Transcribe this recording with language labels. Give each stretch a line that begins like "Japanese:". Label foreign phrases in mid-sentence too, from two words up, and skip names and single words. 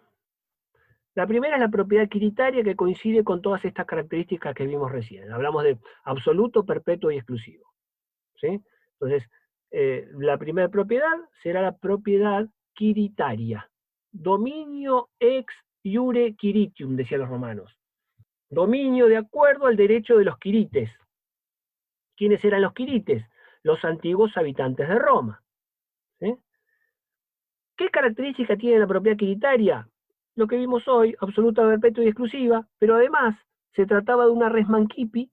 Spanish: La primera es la propiedad quiritaria, que coincide con todas estas características que vimos recién. Hablamos de absoluto, perpetuo y exclusivo, ¿sí? Entonces, la primera propiedad será la propiedad quiritaria.
Latin: Dominio ex iure quiritium,
Spanish: decían los romanos. Dominio de acuerdo al derecho de los quirites. ¿Quiénes eran los quirites? Los antiguos habitantes de Roma. ¿Sí? ¿Qué característica tiene la propiedad quiritaria? Lo que vimos hoy, absoluta, perpetua y exclusiva, pero además se trataba de una
Latin: res mancipi.